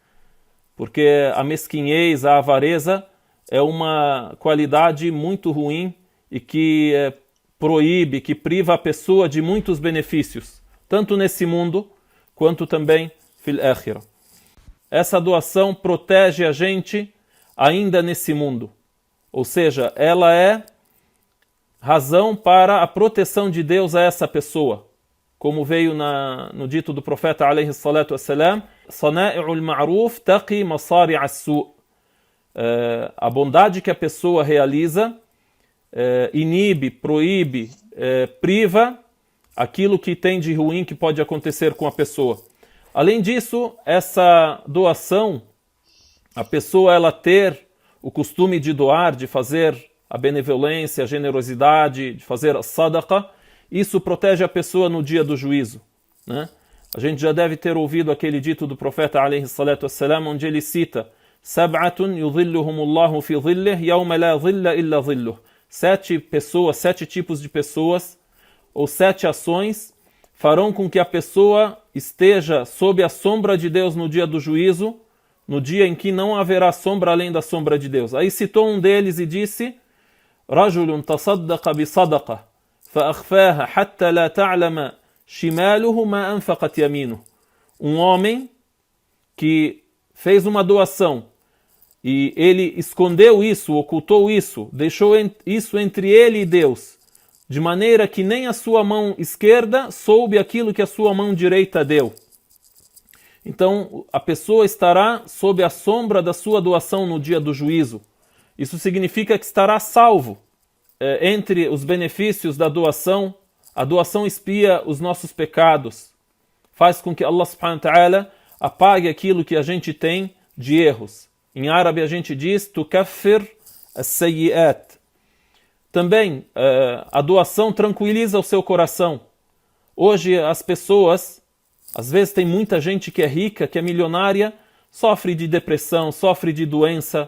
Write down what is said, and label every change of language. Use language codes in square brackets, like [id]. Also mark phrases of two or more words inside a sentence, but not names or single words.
[pt] Porque a mesquinhez, a avareza, é uma qualidade muito ruim e que proíbe, que priva a pessoa de muitos benefícios, tanto nesse mundo, quanto também [ar] في الآخرة. [pt] Essa doação protege a gente ainda nesse mundo. Ou seja, ela é razão para a proteção de Deus a essa pessoa. Como veio no dito do profeta [ar] عليه الصلاة والسلام, صنائع المعروف تقي مصارع السوء'. [pt] A bondade que a pessoa realiza inibe, proíbe, priva aquilo que tem de ruim que pode acontecer com a pessoa. Além disso, essa doação, a pessoa ela ter o costume de doar, de fazer a benevolência, a generosidade, de fazer a sadaqa, isso protege a pessoa no dia do juízo, né? A gente já deve ter ouvido aquele dito do profeta [ar] عليه الصلاة والسلام, [pt] onde ele cita: [ar] "سبعة يظلهم الله في ظله يوم لا ظل إلا ظله." [pt] 7 pessoas, 7 tipos de pessoas, ou 7 ações farão com que a pessoa esteja sob a sombra de Deus no dia do juízo, no dia em que não haverá sombra além da sombra de Deus. Aí citou um deles e disse: [ar] رجل تصدق بصدقة فأخفاها حتى لا تعلم شماله ما أنفقت يمينه. [pt] Um homem que fez uma doação e ele escondeu isso, ocultou isso, deixou isso entre ele e Deus, de maneira que nem a sua mão esquerda soube aquilo que a sua mão direita deu. Então, a pessoa estará sob a sombra da sua doação no dia do juízo. Isso significa que estará salvo. Entre os benefícios da doação, a doação expia os nossos pecados, faz com que [ar] الله سبحانه وتعالى [pt] apague aquilo que a gente tem de erros. Em árabe a gente diz [ar] تكفر السيئات. [pt] Também a doação tranquiliza o seu coração. Hoje as pessoas, às vezes tem muita gente que é rica, que é milionária, sofre de depressão, sofre de doença.